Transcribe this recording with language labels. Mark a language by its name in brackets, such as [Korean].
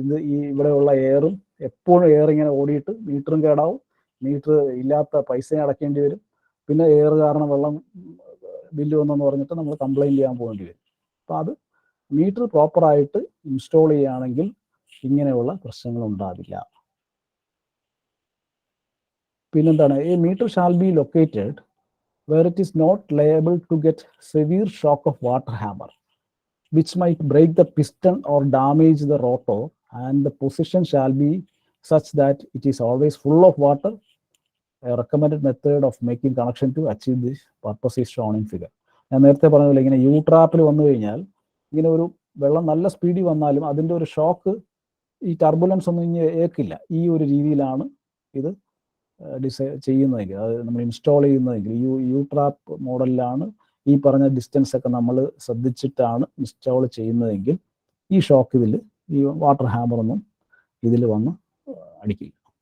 [Malayalam] ഈ ഇവിടെയുള്ള എയറും എപ്പോഴും എയർ ഇങ്ങനെ ഓടിയിട്ട് മീറ്ററും കേടാവും, മീറ്റർ ഇല്ലാത്ത പൈസ അടയ്ക്കേണ്ടി വരും, പിന്നെ എയർ കാരണം വെള്ളം ബില്ല് വന്നെന്ന് പറഞ്ഞിട്ട് നമ്മൾ കംപ്ലൈൻറ്റ് ചെയ്യാൻ പോകേണ്ടി വരും. അപ്പോൾ അത് മീറ്റർ പ്രോപ്പറായിട്ട് ഇൻസ്റ്റാൾ ചെയ്യുകയാണെങ്കിൽ ഇങ്ങനെയുള്ള പ്രശ്നങ്ങൾ ഉണ്ടാവില്ല. പിന്നെന്താണ്, [English] a meter shall be located where it is not liable to get severe shock of water hammer, which might break the piston or damage the rotor, and the position shall be such that it is always full of water. A recommended method of making connection to achieve this purpose is shown in figure. [Malayalam] ഞാൻ നേരത്തെ പറഞ്ഞ പോലെ ഇങ്ങനെ U ട്രാപ്പിൽ വന്നു കഴിഞ്ഞാൽ ഇങ്ങനെ ഒരു വെള്ളം നല്ല സ്പീഡിൽ വന്നാലും അതിൻ്റെ ഒരു ഷോക്ക് ഈ ടർബുലൻസ് ഒന്നും ഇനി ഏക്കില്ല. ഈ ഒരു രീതിയിലാണ് ഇത് ചെയ്യുന്നതെങ്കിൽ, അത് നമ്മൾ ഇൻസ്റ്റാൾ ചെയ്യുന്നതെങ്കിൽ യു ട്രാപ്പ് മോഡലിലാണ് ഈ പറഞ്ഞ ഡിസ്റ്റൻസ് ഒക്കെ നമ്മൾ ശ്രദ്ധിച്ചിട്ടാണ് ഇൻസ്റ്റാൾ ചെയ്യുന്നതെങ്കിൽ ഈ ഷോക്ക് ഇതിൽ, ഈ വാട്ടർ ഹാമറൊന്നും ഇതിൽ വന്ന് അടിക്കില്ല.